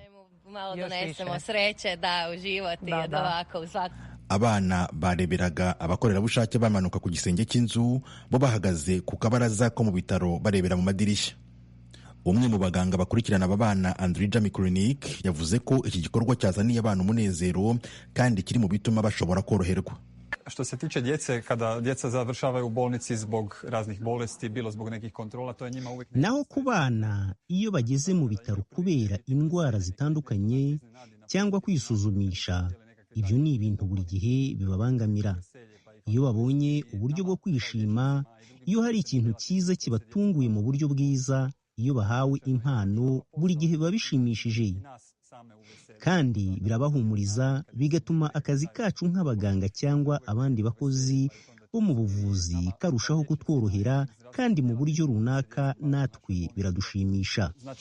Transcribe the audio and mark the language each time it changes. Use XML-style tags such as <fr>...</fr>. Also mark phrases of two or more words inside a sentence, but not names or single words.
<rw>Abana bareberaga abakorerabushake bamanuka ku gisenge cy'inzu, bo bahagaze ku kabaraza ko mu bitaro barebera mu madirishya. Umwe mu baganga bakurikirana aba bana, Andrija Mikurinik, yavuze ko iki gikorwa cyazaniye abana umunezero kandi kiri mu bituma bashobora koroherwa.</rw> <hr>što se tiče djece, kada djeca završavaju u bolnici zbog raznih bolesti, bilo zbog nekih kontrola, to je njima uvijek...</hr> <rw>Naho ku bana iyo bageze mu bitaro kubera indwara zitandukanye cyangwa kwisuzumisha, ibyo ni ibintu buri gihe bibabangamira. Iyo babonye uburyo bwo kwishima, iyo hari ikintu cyiza kibatunguye mu buryo bwiza, iyo bahawe impano, buri gihe biba bishimishije kandi birabahumuriza, bigatuma akazi kacu nk'abaganga cyangwa abandi bakozi bo mu buvuzi karushaho kutworohera, kandi mu buryo runaka natwe biradushimisha.</rw>